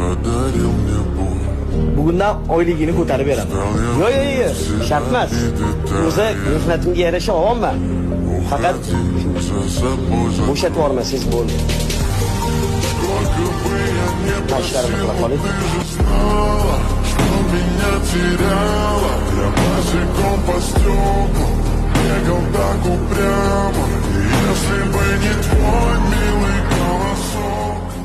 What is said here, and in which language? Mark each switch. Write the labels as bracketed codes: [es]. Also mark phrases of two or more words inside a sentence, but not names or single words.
[uz] Bugundan oyligini ko'tarib beraman. Yo'q, shart emas. O'zi mehnatimga yarasha olyapman. Faqat bo'shatib yubormasangiz bo'ldi. Tashlarimni qilib qoling. [ru] Бегал так упрямо, если бы не твой милый голосок.